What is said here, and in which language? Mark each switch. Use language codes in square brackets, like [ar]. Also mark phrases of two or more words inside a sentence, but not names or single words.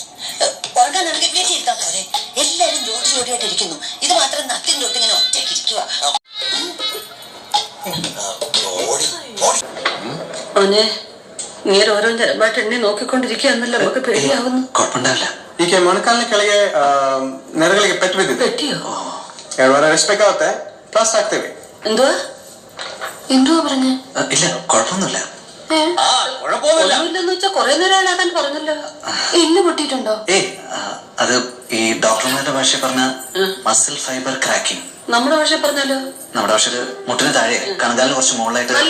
[ml] ഉറങ്ങാനാണെങ്കിൽ വീട്ടിൽ ഇരുത്താൻ പോരെ. എല്ലാരും ജോലി ജോലിയായിട്ട് ഇരിക്കുന്നു. ഇത് മാത്രം നത്തിൻ തൊട്ട് ഇങ്ങനെ ഒറ്റയ്ക്ക് ഇരിക്കുക. മോനെ ഇങ്ങനെ ഓരോ തരമായിട്ട് എന്നെ നോക്കിക്കൊണ്ടിരിക്കുകയെന്നല്ലോ നമുക്ക് പേടിയാവുന്നു. കുഴപ്പമുണ്ടാവില്ല. [kn] ಈಗ ಮೊಣಕಾಲಿನ ಕೆಳಗೆ ನೆರಗಳಿಗೆ ಪೆಟ್ಟು ಬಿದ್ದಿದೆ. ಪೆಟ್ಟಿಯೋ? 2 ವಾರ ರೆಸ್ಟ್ ಬೇಕಾಗುತ್ತೆ. ಪ್ಲಾಸ್ಟ್ ಹಾಕ್ತೇವೆ. [ml] എന്തുവാ പറഞ്ഞേ? ഇല്ല, കുഴപ്പമൊന്നുമില്ല. ഒന്നുമില്ലെന്ന് വെച്ചാ കൊറേ നേരം ആളാക്കാൻ പറഞ്ഞല്ലോ. എല്ല് പൊട്ടിയിട്ടുണ്ടോ? അത് ഈ ഡോക്ടർമാരുടെ ഭാഷ പറഞ്ഞ [en] muscle fiber cracking. [ml] നമ്മുടെ ഭാഷ പറഞ്ഞാലോ? നമ്മുടെ ഭാഷയിൽ മുട്ടിന് താഴെ കണങ്കാലിന് കുറച്ച് മുകളിലായിട്ട് നല്ല